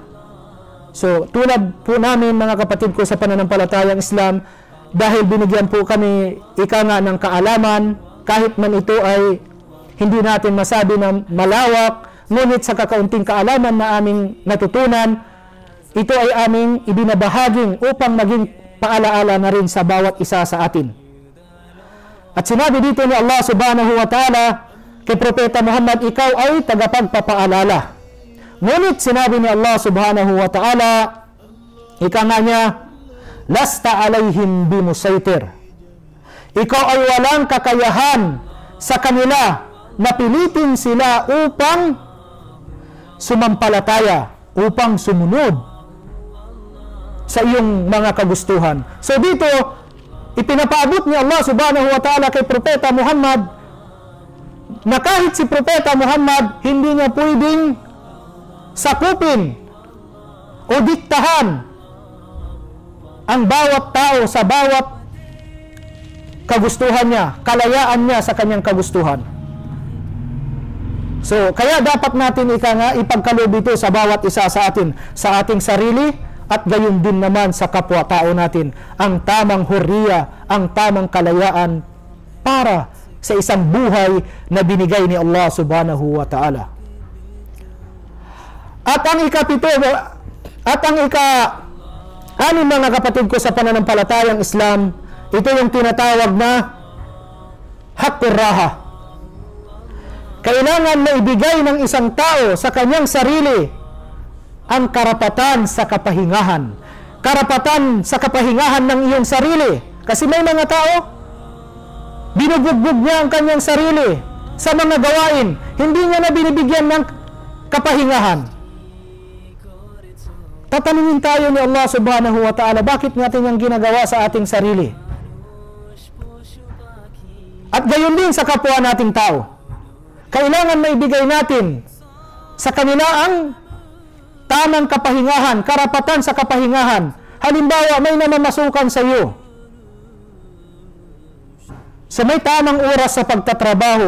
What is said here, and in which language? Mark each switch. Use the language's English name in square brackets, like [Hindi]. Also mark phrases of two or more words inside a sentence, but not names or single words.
[Filipino] So, tulad po namin, mga kapatid ko sa pananampalatayang Islam, dahil binigyan po kami ika nga ng kaalaman, kahit man ito ay hindi natin masabi na malawak, ngunit sa kakaunting kaalaman na aming natutunan, ito ay aming ibinabahaging upang maging paalaala na rin sa bawat isa sa atin. At sinabi dito ni Allah [Arabic] سبحانه وتعالى [Filipino] kay Propeta Muhammad, ikaw ay tagapagpapaalala. Ngunit sinabi ni Allah [Arabic] سبحانه وتعالى, [Filipino] ika nga niya, [Arabic] لست عليهم بمسيطر. [Filipino] Ikaw ay walang kakayahan sa kanila na pilitin sila upang sumampalataya, upang sumunod sa iyong mga kagustuhan. So dito, ipinapaabot ni Allah [Arabic] سبحانه وتعالى [Filipino] kay Propeta Muhammad na kahit si Propeta Muhammad hindi niya pwedeng sakupin o diktahan ang bawat tao sa bawat kagustuhan niya, kalayaan niya sa kanyang kagustuhan. So, kaya dapat natin ipagkaloob ito sa bawat isa sa atin, sa ating sarili, at gayon din naman sa kapwa-tao natin, ang tamang hurriya, ang tamang kalayaan para sa isang buhay na binigay ni Allah [Arabic] سبحانه وتعالى. [Filipino] At ang ika-anim, mga kapatid ko sa pananampalatayang Islam, ito yung tinatawag na [Arabic] حق الراحة. [Filipino] Kailangan maibigay ng isang tao sa kanyang sarili ang karapatan sa kapahingahan. Karapatan sa kapahingahan ng iyong sarili. Kasi may mga tao, binubugbog niya ang kanyang sarili sa mga gawain. Hindi niya na binibigyan ng kapahingahan. Tatanungin tayo ni Allah [Arabic] سبحانه وتعالى, [Filipino] bakit natin yung ginagawa sa ating sarili? At gayon din sa kapwa nating tao. Kailangan maibigay natin sa kanila ang tamang kapahingahan, karapatan sa kapahingahan. Halimbawa, may namamasukan sa iyo. So may tamang oras sa pagtatrabaho.